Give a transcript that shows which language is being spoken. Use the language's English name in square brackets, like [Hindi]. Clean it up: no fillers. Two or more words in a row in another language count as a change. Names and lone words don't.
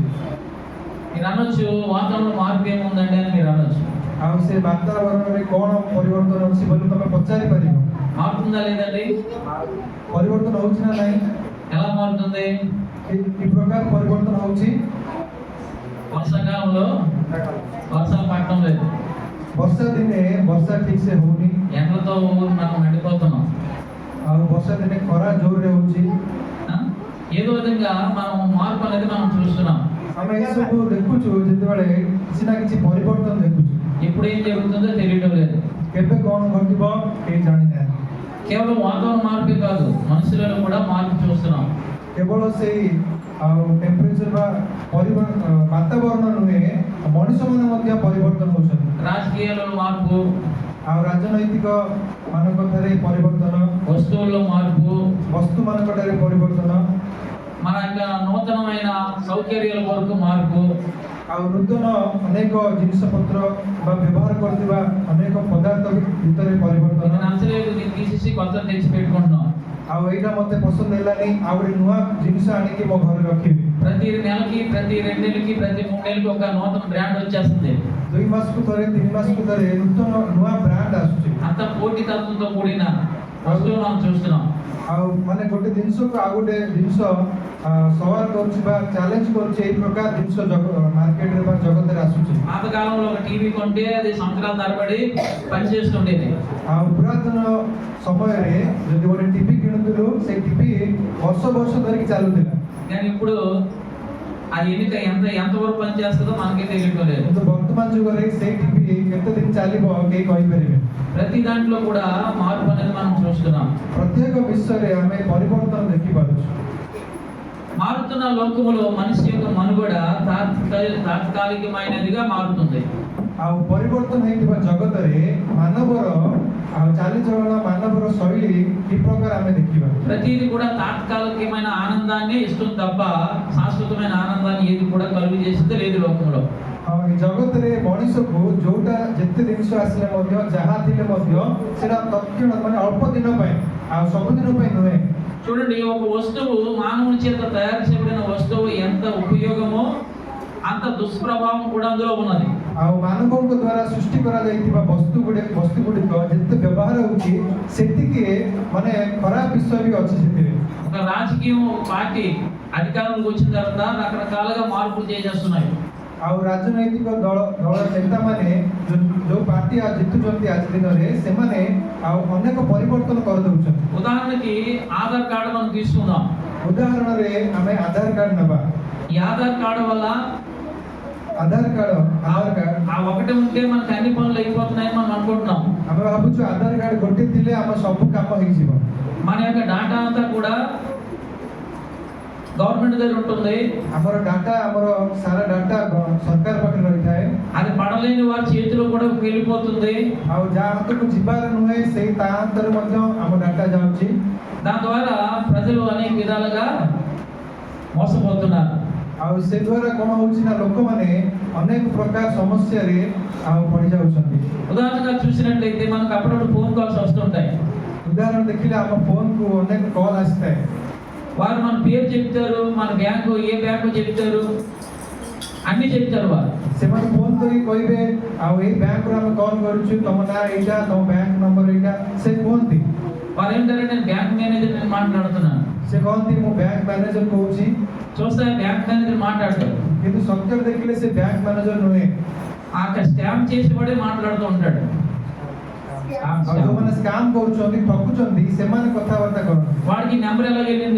[Telugu] మీరు అనొచ్చు, వాతావరణంలో మార్పు ఏముందండి అని మీరు అనొచ్చు. [Odia] ଆଉ ସେ ବାତାବରଣରେ କଣ ପରିବର୍ତ୍ତନ ଅଛି ବୋଲି ତମେ ପଚାରି ପାରିବ। [Telugu] మారుతుందా లేదండి? [Odia] ପରିବର୍ତ୍ତନ ହଉଛି ନା ନାହିଁ? [Telugu] ఎలా మారుతుంది? [Odia] ఈ ପ୍ରକାର ପରିବର୍ତ୍ତନ ହଉଛି। [Telugu] వర్షాకాలంలో వర్షాలు పడటం లేదు, [Odia] ବର୍ଷା ଦିନେ ବର୍ଷା ଠିକ ସେ ହଉନି, [Telugu] ఎండలతో మనం నడిపోతున్నాం. [Odia] ଆଉ ବର୍ଷା ଦିନେ ଖରା ଜୋରରେ ହଉଛି। [Telugu] ఏదో విధంగా మనం మార్పు అనేది మనం చూస్తున్నాం. [Odia] ଆମେ ଏସବୁ ଦେଖୁଛୁ, ଯେତେବେଳେ କିଛି ନା କିଛି ପରିବର୍ତ୍ତନ ଦେଖୁଛୁ। [Telugu] ఎప్పుడు ఏం జరుగుతుందో తెలియడం లేదు. [Odia] କେବେ କଣ ଘଟିବ କେହି ଜାଣିନାହାନ୍ତି। [Telugu] కేవలం వాతావరణ మార్పే కాదు, మనుషులలో కూడా మార్పు చూస్తున్నాం. [Odia] କେବଳ ସେଇ ଆଉ ଟେମ୍ପରେଚର ବା ବାତାବରଣ ନୁହେଁ, ମଣିଷମାନେ ମଧ୍ୟ ପରିବର୍ତ୍ତନ ହଉଛନ୍ତି। [Telugu] రాజకీయాల్లో మార్పు, [Odia] ଆଉ ରାଜନୈତିକ ମାନଙ୍କ ଠାରେ ପରିବର୍ତ୍ତନ, [Telugu] వస్తువుల్లో మార్పు, [Odia] ବସ୍ତୁ ମାନଙ୍କ ଠାରେ ପରିବର୍ତ୍ତନ, [Telugu] మన యొక్క నూతనమైన సౌకర్యాల కొరకు మార్పు, [Odia] ଆଉ ନୂତନ ଅନେକ ଜିନିଷ ପତ୍ର ବା ବ୍ୟବହାର କରୁଥିବା ଅନେକ ପଦାର୍ଥ ଭିତରେ [Telugu] ఇది [Odia] ପରିବର୍ତ୍ତନ। [Telugu] నచ్చలేదు, దీన్ని తీసేసి కొత్త తెచ్చి పెట్టుకుంటున్నాం. [Odia] ଆଉ ଏଇଟା ମତେ ପସନ୍ଦ ହେଲାନି, ଆଉ ଗୋଟେ ନୂଆ ଜିନିଷ ଆଣିକି ମୋ ଘରେ ରଖିବି। [Telugu] ప్రతి నెలకి, ప్రతి 2 నెలలకి, ప్రతి 3 నెలలకి ఒక నూతన బ్రాండ్ వచ్చేస్తుంది. [Odia] 2 ମାସକୁ ଥରେ 3 ମାସକୁ ଥରେ ନୂତନ ନୂଆ ବ୍ରାଣ୍ଡ ଆସୁଛି। [Telugu] అంత పోటీ తత్వంతో కూడిన వస్తువులు మనం చూస్తున్నాం. [Odia] ଆଉ ମାନେ ଗୋଟେ ଜିନିଷକୁ ଆଉ ଗୋଟେ ଜିନିଷ ସୱାଲ କରୁଛି ବା ଚ୍ୟାଲେଞ୍ଜ କରୁଛି, ଏଇ ପ୍ରକାର ଜିନିଷ ମାର୍କେଟରେ ବା ଜଗତରେ ଆସୁଛି। [Telugu] పాతకాలంలో ఒక టీవీ కొంటే అది సంవత్సరాల తరబడి పనిచేస్తుండేది. [Odia] ଆଉ ପୁରାତନ ସମୟରେ ଯଦି ଗୋଟେ ଟିଭି କିଣୁଥିଲୁ, ସେଇ ଟିଭି ବର୍ଷ ବର୍ଷ ଧରିକି ଚାଲୁଥିଲା। [Telugu] కానీ ఇప్పుడు అది ఎంతవరకు పనిచేస్తుందో మనకే తెలియటం లేదు. [Odia] କିନ୍ତୁ ବର୍ତ୍ତମାନ ଯୁଗରେ ସେଇ ଟିଭି କେତେ ଦିନ ଚାଲିବ କେହି କହିପାରିବେ। [Telugu] ప్రతి దాంట్లో కూడా మార్పు అనేది మనం చూస్తున్నాం. [Odia] ପ୍ରତ୍ୟେକ ବିଷୟରେ ଆମେ ପରିବର୍ତ୍ତନ ଦେଖିପାରୁଛୁ। [Telugu] మారుతున్న లోకములో మనిషి యొక్క మనుగడ తాత్కాలికమైనదిగా మారుతుంది. [Odia] ଆଉ ପରିବର୍ତ୍ତନ ହେଇଥିବା ଜଗତରେ ମାନବର ଆଉ ଚାଲିଚଳନ, ମାନବର ଶୈଳୀ ఈ ପ୍ରକାର ଆମେ ଦେଖିବା। [Telugu] ప్రతిది కూడా తాత్కాలికమైన ఆనందాన్ని ఇస్తుంది తప్ప శాశ్వతమైన ఆనందాన్ని ఏది కూడా కలుగు చేసింది లేదు లోకంలో। [Odia] এই জগତରେ ମଣିଷକୁ ଯୋଉଟା ଯେତେ ଜିନିଷ ଆସିଲେ ମଧ୍ୟ ଯାହା ଥିଲେ ମଧ୍ୟ ସେଟା ତତ୍କ୍ଷଣ ମାନେ ଅଳ୍ପ ଦିନ ପାଇଁ ଆଉ ସବୁଦିନ ପାଇଁ ନୁହେଁ। [Telugu] చూడండి, ఒక వస్తువు మానవుని చేత తయారు చేయబడిన వస్తువు ఎంత ఉపయోగమో అంత దుష్ప్రభావం కూడా అందులో ఉన్నది. [Odia] ଆଉ ମାନବଙ୍କ ଦ୍ୱାରା ସୃଷ୍ଟି କରାଯାଇଥିବା ବସ୍ତୁ ଗୁଡ଼ିକ ଯେତେ ବ୍ୟବହାର ହେଉଛି ସେତିକି ମାନେ ଖରାପ ବିଷୟ ବି ଅଛି ସେଥିରେ। [Telugu] ఒక రాజకీయం పార్టీ అధికారంలోకి వచ్చిన తర్వాత రకరకాలుగా మార్పులు చేసేస్తున్నాయి. [Odia] ଆଉ ରାଜନୈତିକ ଦଳର ନେତାମାନେ ଯୋଉ ପାର୍ଟି ଜିତୁଛନ୍ତି ଆଜି ଦିନରେ ସେମାନେ ଆଉ ଅନେକ ପରିବର୍ତ୍ତନ କରିଦେଉଛନ୍ତି। [Telugu] ఉదాహరణకి ఆధార్ కార్డు మనం తీసుకుందాం. [Odia] ఉదాహరణରେ ଆମେ ଆଧାର କାର୍ଡ ନେବା। [Telugu] ఈ ఆధార్ కార్డు వల్ల [Odia] ଆଧାର କାର୍ଡ [Telugu] ఆ ఒకటి ఉంటే మనకి అన్ని పనులు అయిపోతున్నాయని మనం అనుకుంటున్నాం. [Odia] ଆମେ ଭାବୁଛୁ ଆଧାର କାର୍ଡ ଗୋଟେ ଥିଲେ ଆମ ସବୁ କାମ ହେଇଯିବ। [Telugu] మన యొక్క డాటా అంతా కూడా గవర్నమెంట్ దగ్గర ఉంటుంది. [Odia] ଆମର ଡାଟା ଆମର ସାରା ଡାଟା ସରକାର ପାଖରେ ରହିଥାଏ। [Telugu] అది పడలేని వారి చేతిలో కూడా వెళ్ళిపోతుంది. [Odia] ଆଉ ଯାହା ହାତକୁ ଯିବାର ନୁହେଁ ସେଇ ତା ହାତରେ ମଧ୍ୟ ଆମ ଡାଟା ଯାଉଛି। [Telugu] దాని ద్వారా ప్రజలు అనేక విధాలుగా మోసపోతున్నారు. [Odia] ଆଉ ସେ ଦ୍ୱାରା କ'ଣ ହଉଛି ନା ଲୋକମାନେ ଅନେକ ପ୍ରକାର ସମସ୍ୟାରେ ଆଉ ପଡ଼ି ଯାଉଛନ୍ତି। [Telugu] ఉదాహరణగా చూసినట్లయితే మనకు అప్పుడప్పుడు ఫోన్ కాల్స్ వస్తుంటాయి. [Odia] ఉదాహరణ ଦେଖିଲେ ଆମ ଫୋନକୁ ଅନେକ କଲ୍ ଆସିଥାଏ। [Telugu] వారు మన పేరు చెప్తారు, మన బ్యాంకు ఏ బ్యాంకు చెప్తారు, అన్ని చెప్తారు వారు. [Odia] ସେମାନେ ଫୋନ କରି କହିବେ ଆଉ ଏଇ ବ୍ୟାଙ୍କରୁ ଆମେ କଲ୍ କରୁଛୁ, ତମ ନାଁ ଏଇଟା, ତମ ବ୍ୟାଙ୍କ ନମ୍ବର ଏଇଟା। ସେ କୁହନ୍ତି [Telugu] వారు ఏంటంటే నేను [English] bank manager [Telugu] నేను మాట్లాడుతున్నాను. [Odia] ସେ କହନ୍ତି ମୁଁ [English] bank manager [Odia] କହୁଛି। [Telugu] చూస్తే [English] bank manager [Telugu] మాట్లాడతాడు, [Odia] କିନ୍ତୁ ସତ୍ୟରେ ଦେଖିଲେ ସେ ବ୍ୟାଙ୍କ ମ୍ୟାନେଜର ନୁହେଁ। [Telugu] ఆ స్కామ్ చేసేవాడే మాట్లాడుతూ ఉంటాడు. [Odia] ଆଉ ଯୋଉମାନେ ସ୍କାମ କରୁଛନ୍ତି ଠକୁଛନ୍ତି ସେମାନେ କଥାବାର୍ତ୍ତା କରନ୍ତି। [Telugu] వాడికి నెంబర్ ఎలా వెళ్ళింది?